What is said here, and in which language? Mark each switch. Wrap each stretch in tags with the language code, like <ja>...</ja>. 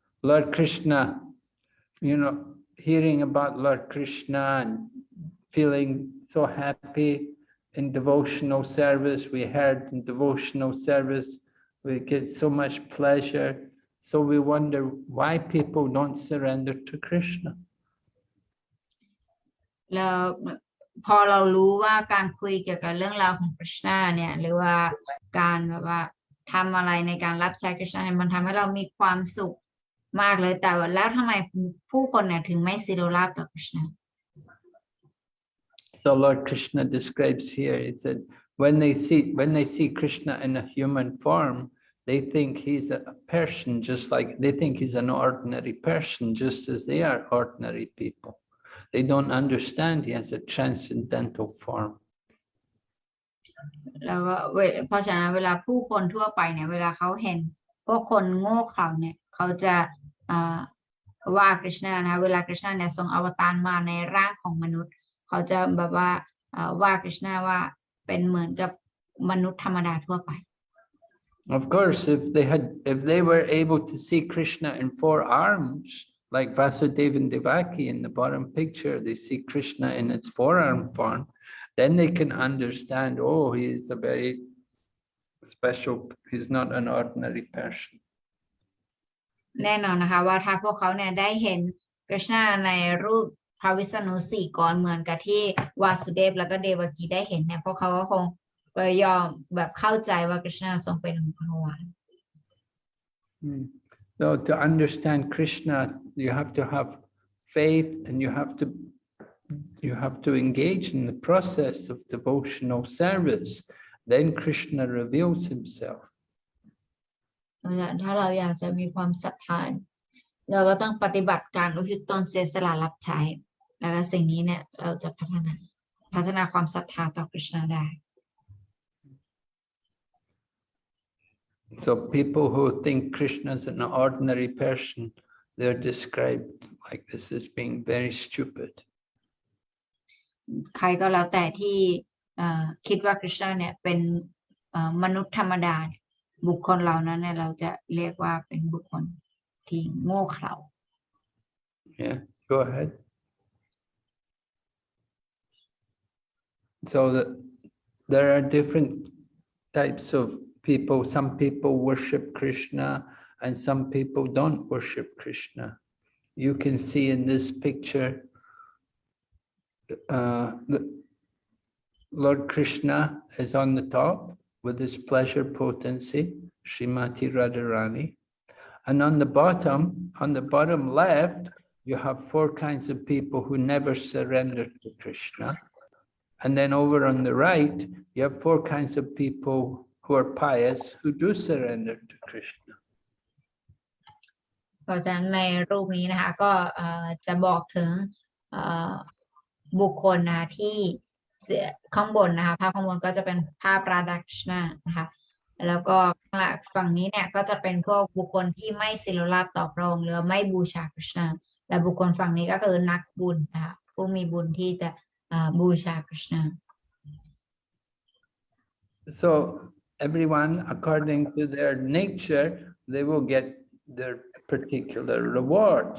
<en>Lord Krishna, hearing about Lord Krishna and feeling so happy in devotional service. We heard in devotional service, we get so much pleasure. So we wonder why people don't surrender to Krishna.</en> <th>แล้วพอเรารู้ว่าการคุยเกี่ยวกับเรื่องราวของ Krishna เนี่ยหรือว่าการแบบว่าทำอะไรในการรับใช้ Krishna เนี่ยมันทำให้เรามีความสุขมากเลยแต่ว่าแล้วทำไมผู้คนเนี่ยถึงไม่ศิโรราบต่อ Krishna?</th> <en>So Lord Krishna describes here, he said, when they see Krishna in a human form, they think he's a person, they think he's an ordinary person, just as they are ordinary people. They don't understand he has a transcendental form.</en> <th>แล้วก็เพราะฉะนั้นเวลาผู้คนทั่วไปเนี่ยเวลาเขาเห็นพวกคนโง่เขลาเนี่ยเขาจะว่า Krishna นะเวลา Krishna เนี่ยทรงอวตารมาในร่างของมนุษย์เขาจะแบบว่า Krishna ว่าเป็นเหมือนกับมนุษย์ธรรมดาทั่วไป</th> <en>Of course, if they were able to see Krishna in 4 arms, like Vasudeva and Devaki in the bottom picture, they see Krishna in its 4-arm form, then they can understand, oh, he is a very special, he's not an ordinary person.</en> <th>แน่นอนนะคะว่าถ้าพวกเขาเนี่ยได้เห็น Krishna ในรูปพระวิษณุ4 กรเหมือนกับที่วาสุเดฟแล้วก็เดวกีได้เห็นเนี่ยพวกเขาก็คงยอมแบบเข้าใจว่า Krishna ทรงเป็นพระวาน</th> <en>So to understand Krishna, you have to have faith and you have to engage in the process of devotional service. Then Krishna reveals himself.</en> <th>ถ้าเราอยากจะมีความศรัทธาเราก็ต้องปฏิบัติการอุทิศตนเสียสละรับใช้แล้วก็สิ่งนี้เนี่ยเราจะพัฒนาความศรัทธาต่อ Krishna ได้</th> <en>So people who think Krishna is an ordinary person, they're described like this as being very stupid.</en> <th>ใครก็แล้วแต่ที่คิดว่า Krishna เนี่ยเป็นมนุษย์ธรรมดาบุคคลเหล่านั้นเนี่ยเราจะเรียกว่าเป็นบุคคลที่โง่เขลา</th> <en>Yeah, go ahead. So there are different types of people. Some people worship Krishna and some people don't worship Krishna. You can see in this picture, Lord Krishna is on the top with his pleasure potency, Srimati Radharani. And on the bottom left, you have 4 kinds of people who never surrender to Krishna. And then over on the right, you have 4 kinds of people who are pious, who do surrender to Krishna.</en> <th>เพราะฉะนั้นในรูปนี้นะคะก็จะบอกถึงบุคคลนะที่ข้างบนนะคะภาพข้างบนก็จะเป็นภาพราดาคริชนานะคะ แล้วก็ฝั่งนี้เนี่ยก็จะเป็นพวกบุคคลที่ไม่ศิลราภต่อพระองค์หรือไม่บูชาคริสต์และบุคคลฝั่งนี้ก็คือนักบุญนะคะผู้มีบุญที่จะบูชาคริสต์</th> <en>So everyone, according to their nature, they will get their particular reward.</en>